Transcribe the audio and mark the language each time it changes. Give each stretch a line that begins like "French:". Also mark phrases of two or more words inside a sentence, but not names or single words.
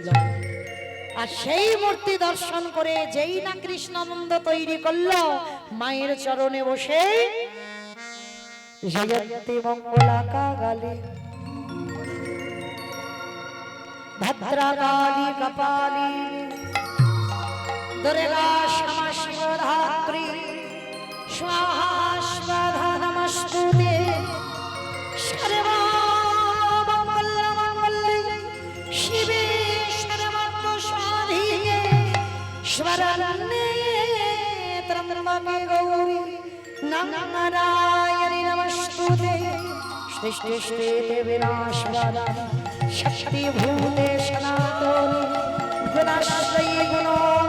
Bangla: আর সেই মূর্তি দর্শন করে যেই না কৃষ্ণানন্দ তৈরি করলো, মায়ের চরণে বসে
Sanskrit: জয়ন্তী মঙ্গলা কালী ভদ্রকালী কপালী দুর্গা ক্ষমা শিবধাত্রী स्वाहा स्वाहा नमस्तुते सर्वमङ्गलमङ्गले शिवे सर्वस्वाधिके स्वरण्ये त्र्यम्बके गौरी नारायणी नमस्तुते सृष्टिस्थिति विनाशकारा शक्तिभूते सनातनी गुणाश्रयी गुणो